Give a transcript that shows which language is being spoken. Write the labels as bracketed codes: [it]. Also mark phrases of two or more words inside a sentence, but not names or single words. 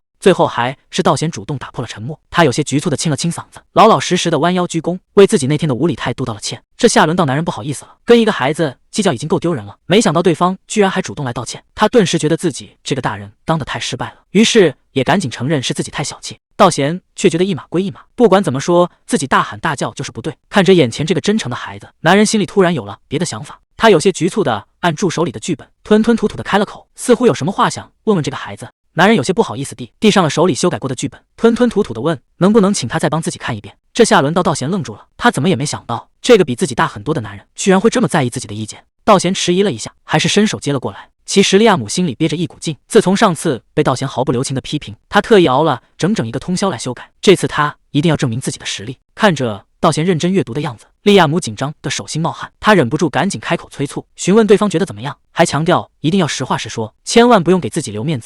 [zh] 最後還是道賢主動打破了沉默，他有些局促地清了清嗓子，老老實實地彎腰鞠躬，為自己那天的無禮態度道了歉。這下輪到男人不好意思了，跟一個孩子計較已經夠丟人了，沒想到對方居然還主動來道歉，他頓時覺得自己這個大人當得太失敗了，於是也趕緊承認是自己太小氣。道賢卻覺得一碼歸一碼，不管怎麼說，自己大喊大叫就是不对。看着眼前這個真誠的孩子，男人心裡突然有了別的想法，他有些局促地按住手裡的劇本，吞吞吐吐地開了口，似乎有什麼話想問問這個孩子。男人有些不好意思地遞上了手裡修改過的劇本，吞吞吐吐地問能不能請他再幫自己看一遍。這下輪到道賢愣住了，他怎麼也沒想到這個比自己大很多的男人居然會這麼在意自己的意見。道賢遲疑了一下，還是伸手接了過來。其實利亞姆心裡憋着一股勁，自從上次被道賢毫不留情的批評，他特意熬了整整一個通宵來修改，這次他一定要證明自己的實力。看着道賢認真閱讀的樣子，利亞姆緊張的手心冒汗，他忍不住趕緊開口催促，詢問對方覺得怎麼樣，還強調一定要實話實說，千萬不用給自己留面子。